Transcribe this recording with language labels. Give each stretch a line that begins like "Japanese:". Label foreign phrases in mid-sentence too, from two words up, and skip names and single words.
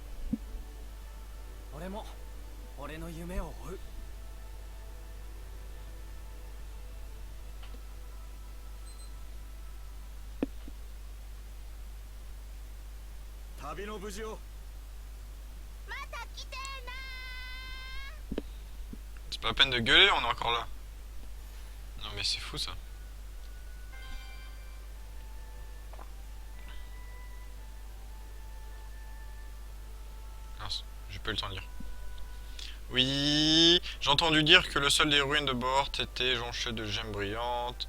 Japanese: 俺も俺の夢を追う。旅の無事を。また来てーな
French: C'est pas la peine de gueuler, on est encore là. Non mais c'est fou ça. Mince, j'ai pas eu le temps de lire. Oui, j'ai entendu dire que le sol des ruines de Bort était jonché de gemmes brillantes.